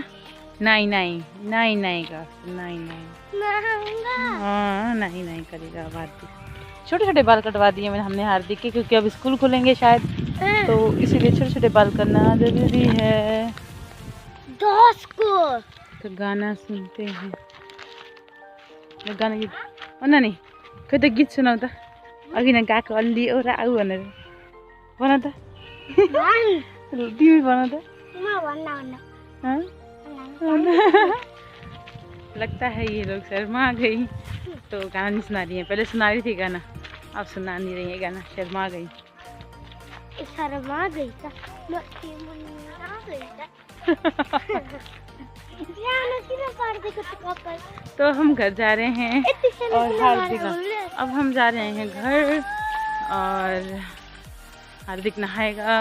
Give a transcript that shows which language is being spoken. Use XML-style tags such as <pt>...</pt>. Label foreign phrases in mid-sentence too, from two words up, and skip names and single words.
<hi>नहीं का हाँ नहीं करेगा। अब हार्दिक छोटे बाल कटवा दिए हमने हार्दिक के, क्योंकि अब स्कूल खुलेंगे शायद, तो इसीलिए छोटे बाल करना जरूरी है। तो गाना सुनते हैं। गाना गीत नहीं</hi> <ne>खोइ त गीत सुनाउ त। अघि न गएको अलि एउटा आऊ भनेर भन त। तिमी भन त।</ne> <hi>लगता है ये लोग शर्मा गई, तो गाना नहीं सुना रही है। पहले सुना रही थी गाना, अब सुना नहीं रही है गाना। शर्मा गई तो हम घर जा रहे हैं और हार्दिक अब हम जा रहे हैं घर और हार्दिक नहाएगा।</hi>